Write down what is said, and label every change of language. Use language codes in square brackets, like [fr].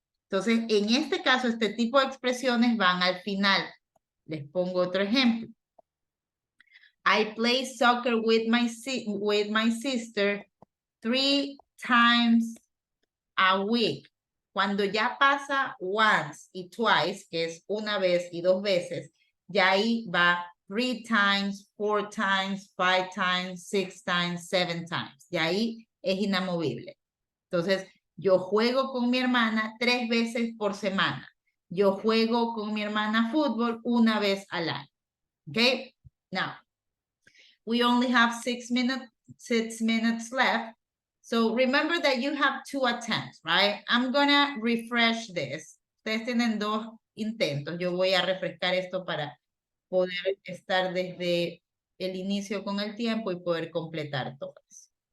[es] Entonces, en este caso, este tipo de expresiones van al final. Les pongo otro ejemplo. [en] I play soccer with my sister 3 times a week. [es] Cuando ya pasa once y twice, que es una vez y 2 veces, ya ahí va [en] 3 times, 4 times, 5 times, 6 times, 7 times. [es] Y ahí es inamovible. Entonces, yo juego con mi hermana 3 veces por semana. Yo juego con mi hermana fútbol una vez al año. [en] Okay? Now, we only have 6 minutes left. So remember that you have 2 attempts, right? I'm gonna refresh this. [es] Ustedes tienen 2 intentos. Yo voy a refrescar esto para poder estar desde el inicio con el tiempo y poder completar todas.